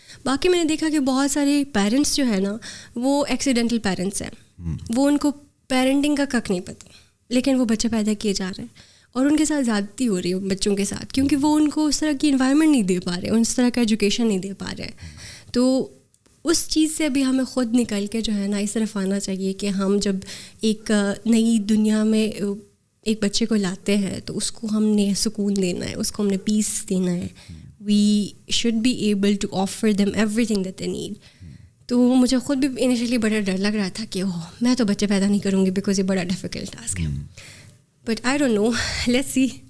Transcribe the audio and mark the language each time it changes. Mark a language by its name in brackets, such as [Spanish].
[Urdu] باقی میں نے دیکھا کہ بہت سارے پیرنٹس جو ہے نا وہ ایکسیڈنٹل پیرنٹس ہیں, وہ ان کو پیرنٹنگ کا کک نہیں پتہ, لیکن وہ بچے پیدا کیے جا رہے ہیں اور ان کے ساتھ زیادتی ہو رہی ہے بچوں کے ساتھ, کیونکہ وہ ان کو اس طرح کی انوائرمنٹ نہیں دے پا رہے, اس طرح کا ایجوکیشن نہیں دے پا رہے. تو اس چیز سے بھی ہمیں خود نکل کے جو ہے نا اس طرف آنا چاہیے کہ ہم جب ایک نئی دنیا میں ایک بچے کو لاتے ہیں تو اس کو ہم نے سکون دینا ہے, اس کو ہم نے پیس دینا ہے. [English] We should be able to offer them everything that they need. [Urdu] تو مجھے خود بھی انیشلی بڑا ڈر لگ رہا تھا کہ میں تو بچے پیدا نہیں کروں گی بیکاز یہ بڑا ڈیفیکلٹ ٹاسک ہے. [English] But I don't know, let's see.